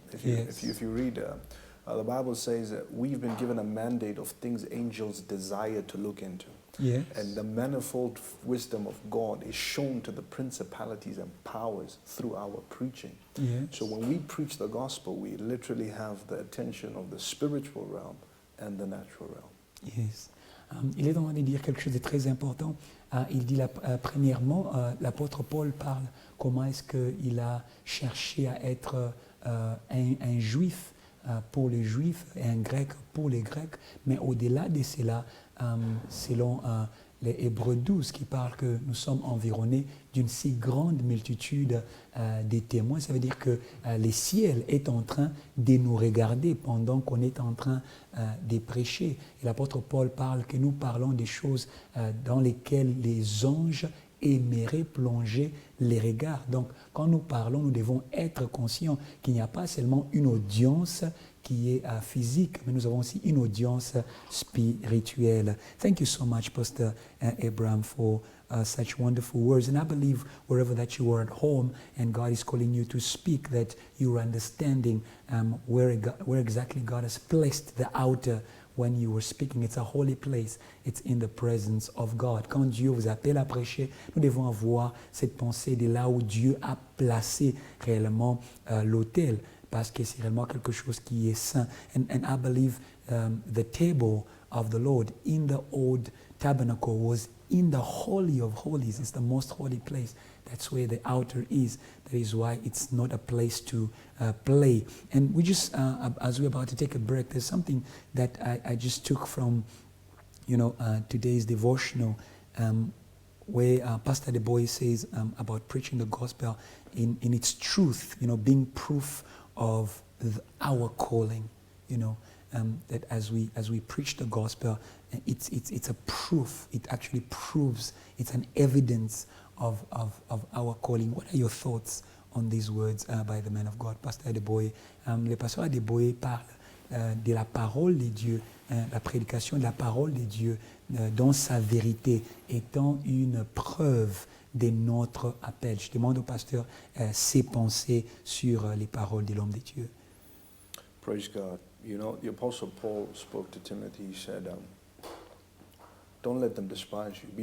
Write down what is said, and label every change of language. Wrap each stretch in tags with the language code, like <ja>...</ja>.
<en>If you read, the Bible says that we've been given a mandate of things angels desire to look into. Yes. And the manifold wisdom of God is shown to the principalities and powers through our preaching. Yes. So when we preach the gospel, we literally have the attention of the spiritual realm and the natural realm. Yes.</en> <fr>Il est en train de dire quelque chose de très important. Il dit, premièrement, l'apôtre Paul parle comment est-ce qu'il a cherché à être un juif pour les juifs et un grec pour les grecs. Mais au-delà de cela, selon les Hébreux 12 qui parlent que nous sommes environnés d'une si grande multitude de témoins, ça veut dire que le ciel est en train de nous regarder pendant qu'on est en train de prêcher. Et l'apôtre Paul parle que nous parlons des choses dans lesquelles les anges aimeraient plonger les regards. Donc, quand nous parlons, nous devons être conscients qu'il n'y a pas seulement une audience qui est physique, mais nous avons aussi une audience spirituelle.</fr> <en>Thank you so much, Pastor Abraham, for such wonderful words. And I believe wherever that you are at home and God is calling you to speak, that you are understanding where exactly God has placed the outer when you were speaking. It's a holy place. It's in the presence of God.</en> <fr>Quand Dieu vous appelle à prêcher, nous devons avoir cette pensée de là où Dieu a placé réellement l'autel, parce que c'est réellement quelque chose qui est saint.</fr> <en>And I believe the table of the Lord in the old tabernacle was in the Holy of Holies. It's the most holy place. That's where the altar is. That is why it's not a place to play. And we just, as we're about to take a break, there's something that I just took from, today's devotional, where Pastor De Boy says about preaching the gospel in its truth, being proof of our calling, that as we preach the gospel, it's a proof. It actually proves. It's an evidence of our calling. What are your thoughts on these words by the man of God, Pastor De Boy?</en> <fr>Le pasteur De Boy parle de la parole de Dieu, la prédication de la parole de Dieu dans sa vérité étant une preuve de notre appel. Je demande au pasteur ses pensées sur les paroles de l'homme de Dieu.</fr> <en>Praise God. The Apostle Paul spoke to Timothy. He said, don't let them despise you.</en>